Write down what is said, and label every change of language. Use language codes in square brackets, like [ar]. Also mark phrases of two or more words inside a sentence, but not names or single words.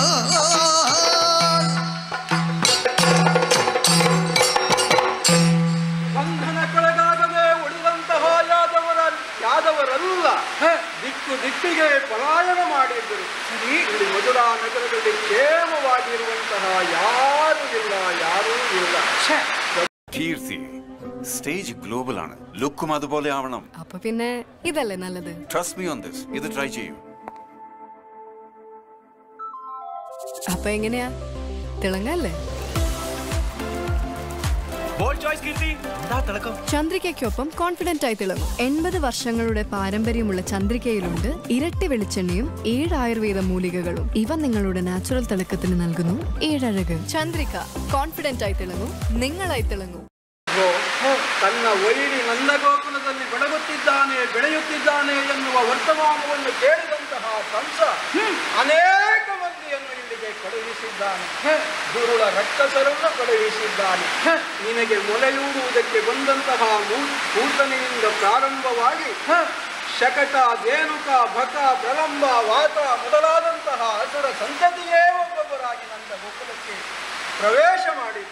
[kn] ಬಂಧನಕ್ಕೊಳಗಾಗದೆ ಉಳಿದಂತಹ ಯಾದವರಲ್ಲ ದಿಕ್ಕು ದಿಕ್ಕಿಗೆ ಪಲಾಯನ ಮಾಡಿದ್ದರು. ಇಲ್ಲಿ ಮಧುರಾ ನಗರದಲ್ಲಿ ಕ್ಷೇಮವಾಗಿರುವಂತಹ ಯಾರೂ ಇಲ್ಲ. [ml] കീർത്തി [en] stage global [ml] ആണ്, ലുക്കും അതുപോലെ ആവണം. അപ്പൊ പിന്നെ ഇതല്ലേ നല്ലത്. [en] trust me on this, [ml] ഇത് ട്രൈ ചെയ്യൂ. അപ്പൊ എങ്ങനെയാ, തിളങ്ങല്ലേ? ചന്ദ്രികയ്ക്കൊപ്പം കോൺഫിഡന്റ് ആയി തിളങ്ങും. 80 വർഷങ്ങളുടെ പാരമ്പര്യമുള്ള ചന്ദ്രികയിലുണ്ട് ഇരട്ടി വെളിച്ചെണ്ണയും 7 ആയുർവേദ മൂലികകളും. ഇവ നിങ്ങളുടെ നാച്ചുറൽ തിളക്കത്തിന് നൽകുന്നു 7 അഴക്. ചന്ദ്രിക, കോൺഫിഡന്റ് ആയി തിളങ്ങും, നിങ്ങളായി തിളങ്ങും. [kn] ತನ್ನ ವೈರಿ ನಂದಗೋಕುಲದಲ್ಲಿ ಬೆಳೆಯುತ್ತಿದ್ದಾನೆ ಎನ್ನುವ ವರ್ತಮಾನವನ್ನು ಕೇಳಿದಂತಹ ಕಂಸ ಅನೇಕ ಮಂದಿಯನ್ನು ಇಲ್ಲಿಗೆ ಕಳುಹಿಸಿದ್ದಾನೆ. ದುರುಳ ರಕ್ಕಸರನ್ನು ಕಳುಹಿಸಿದ್ದಾನೆ. ನಿನಗೆ ಮೊಲೆಯೂಡುವುದಕ್ಕೆ ಬಂದಂತಹ ಪೂತನೆಯಿಂದ ಪ್ರಾರಂಭವಾಗಿ ಶಕಟ, ಧೇನುಕ, ಭಕ, ಪ್ರಲಂಬ, ವಾತ ಮೊದಲಾದಂತಹ ಅಸುರ ಸಂತತಿಯೇ ಒಬ್ಬೊಬ್ಬರಾಗಿ ನಂದಗೋಕುಲಕ್ಕೆ ಪ್ರವೇಶ ಮಾಡಿದ್ರು.